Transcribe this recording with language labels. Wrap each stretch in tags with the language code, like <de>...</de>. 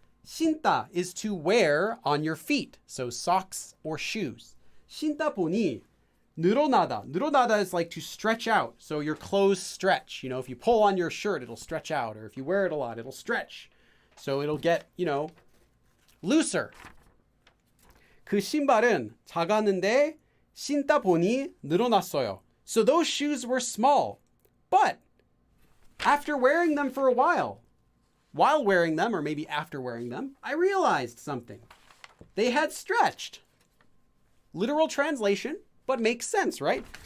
<en>신다 is to wear on your feet. So socks or shoes.</en> <ko>신다 보니 늘어나다.</ko> <en>늘어나다 is like to stretch out. So your clothes stretch. If you pull on your shirt, it'll stretch out. Or if you wear it a lot, it'll stretch. So it'll get, looser.</en> <ko>그 신발은 작았는데 신다 보니 늘어났어요.</ko> <en>So those shoes were small. But after wearing them for a while wearing them, or maybe after wearing them, I realized something. They had stretched. Literal translation, but makes sense, right?</en>